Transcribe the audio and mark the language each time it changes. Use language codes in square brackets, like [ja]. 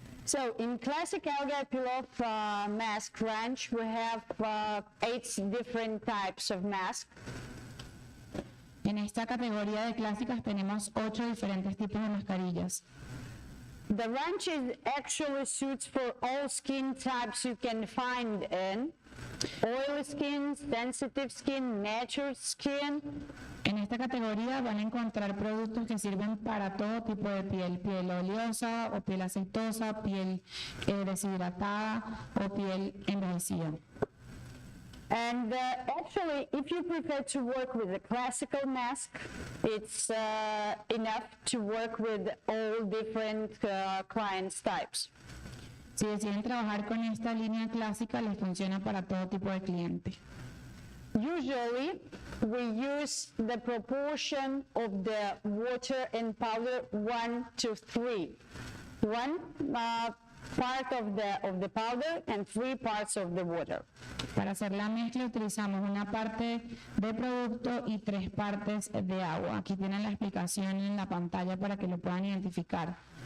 [en] So in classic algae peel-off mask range, we have 8 different types of masks. [es] En esta categoría de clásicas tenemos 8 diferentes tipos de mascarillas. [en] The range is actually suits for all skin types you can find in oily skin, sensitive skin, natural skin. [es] En esta categoría van a encontrar productos que sirven para todo tipo de piel, piel oleosa o piel aceitosa, piel deshidratada o piel envejecida. [en] And actually, if you prefer to work with a classical mask, it's enough to work with all different clients types. [es] Si deciden trabajar con esta línea clásica, les funciona para todo tipo de cliente. [en] Usually, we use the proportion of the water and powder 1 to 3. 1 part of the powder and 3 parts of the water. [es] Para hacer la mezcla utilizamos una parte de producto y 3 partes de agua. Aquí tienen la explicación en la pantalla para que lo puedan identificar.